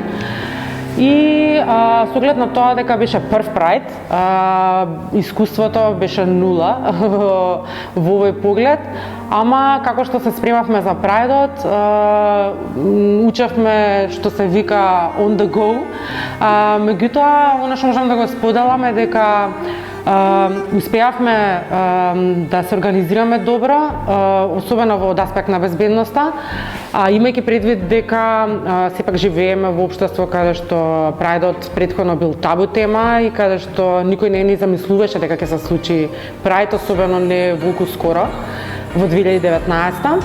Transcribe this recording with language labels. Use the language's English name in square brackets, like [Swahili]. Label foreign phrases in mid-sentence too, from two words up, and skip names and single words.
[Macedonian] И со оглед на тоа дека беше прв прајд, искуството беше нула во овој поглед, ама како што се спремавме за прајдот, учевме што се вика [English] on the go. [Macedonian] Меѓутоа, она што можам да го споделам е дека успеавме да се организираме добро, особено во аспект на безбедноста, имајќи предвид дека сепак живееме во општество каде што прајдот претходно бил табу тема и каде што никој не ни замислуваше дека ќе се случи прајд, особено не волку скоро во 2019.